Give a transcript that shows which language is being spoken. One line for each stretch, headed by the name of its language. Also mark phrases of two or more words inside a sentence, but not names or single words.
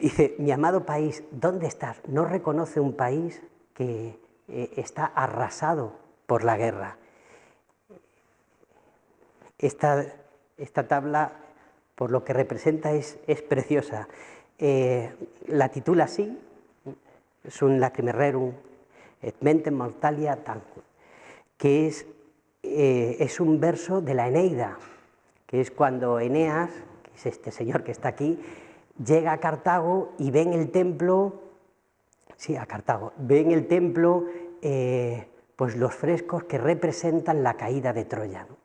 Spanish: Dice, mi amado país, ¿dónde estás? No reconoce un país que está arrasado por la guerra. Esta tabla, por lo que representa, es preciosa. La titula así,
Latin: Sunt lacrimae rerum et mentem mortalia tanquam,
Spanish: que es un verso de la Eneida, que es cuando Eneas, que es este señor que está aquí, llega a Cartago y ve en el templo, pues los frescos que representan la caída de Troya, ¿no?